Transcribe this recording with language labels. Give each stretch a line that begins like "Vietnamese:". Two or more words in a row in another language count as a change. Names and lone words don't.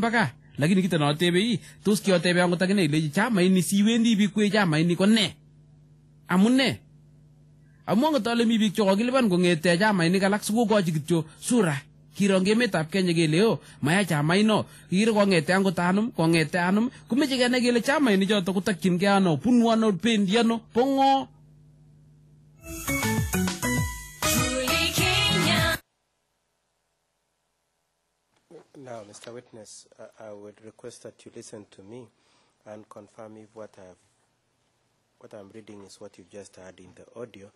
Kalenjin: baka lakini kita no tebe tos kiotebe angot akine ile chamaini siwendi biik kwe chamaini ko ne amune Among tole mi biik chokokilipan kongete chamainik alak sikokochi kityo sura kirong emetab Kenya kele maya chamaino kire kongete angot anum komeche kenai kele chamaini choto kotakyingei ano bunu ano pendi ano pongo.
English: Now, Mr. Witness, I would request that you listen to me and confirm if what I'm reading is what you just heard in the audio.